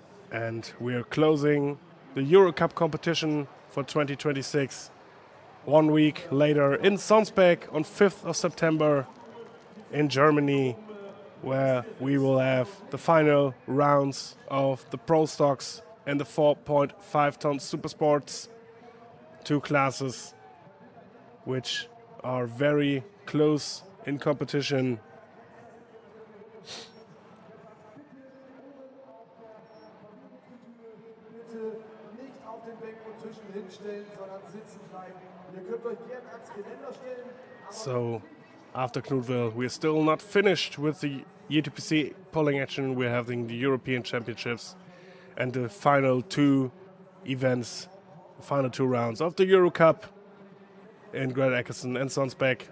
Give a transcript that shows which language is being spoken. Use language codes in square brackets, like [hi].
[en] And we are closing the Eurocup competition for 2026 1 week later in Sonsbeck on 5th of September in Germany, where we will have the final rounds of the Pro Stocks and the 4.5 ton Super Sports, 2 classes which are very close in competition. [de] Nicht auf den Bänken und Tischen hinstellen, sondern sitzen bleiben. Ihr könnt euch gerne ans Geländer stellen. [en] So after Knutwil, we're still not finished with the ETPC pulling action. We're having the European Championships and the final 2 events, the final 2 rounds of the Eurocup in Great Atkinson and Sonsbeck.